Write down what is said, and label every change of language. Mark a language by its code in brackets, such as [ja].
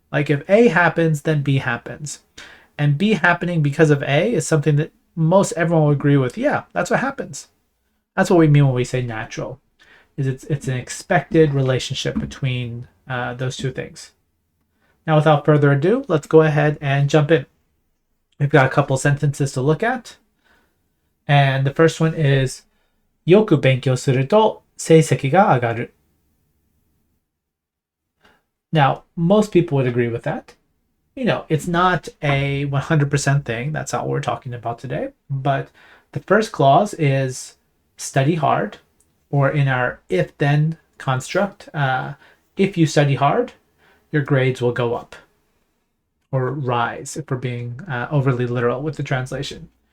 [en] Like if A happens, then B happens. And B happening because of A is something that most everyone will agree with. Yeah, that's what happens. That's what we mean when we say natural. It's an expected relationship between those two things. Now, without further ado, let's go ahead and jump in. We've got a couple sentences to look at. And the first one is, [ja] よく勉強すると成績が上がる. [en] Now, most people would agree with that. It's not a 100% thing. That's not what we're talking about today. But the first clause is study hard, or in our if-then construct, if you study hard, your grades will go up or rise, if we're being overly literal with the translation.